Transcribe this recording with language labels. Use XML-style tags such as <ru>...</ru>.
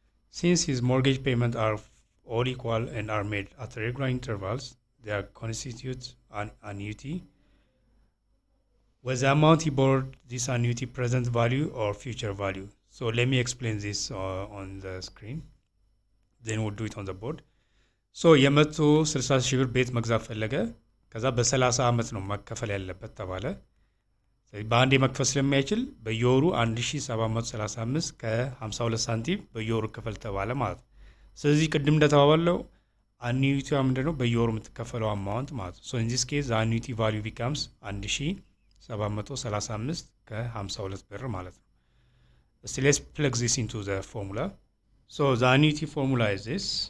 <en>Since his mortgage payments are all equal and are made at regular intervals, they constitute an annuity. Was the amount he borrowed this annuity present value or future value? So let me explain this on the screen. Then we'll do it on the board.</en> <am>So የ160 ሺህ ብር ቤት መግዛት ፈለገ። ከዛ በ30 ዓመት ነው መከፈል ያለበት ተባለ። በአንዴ መክፈል ስለማይችል በየወሩ 1735 ከ52 ሳንቲም በየወሩ ክፈል ተባለ ማለት ነው። ስለዚህ ቅድም እንደተባባለው annuity ምንድነው? በየወሩ የምትከፈለው አማውንት ማለት ነው።</am> <en>So in this case the annuity value becomes 1735</en> <am>ከ52 ብር ማለት ነው።</am> <en>So let's plug this into the formula. So the annuity formula is this.</en>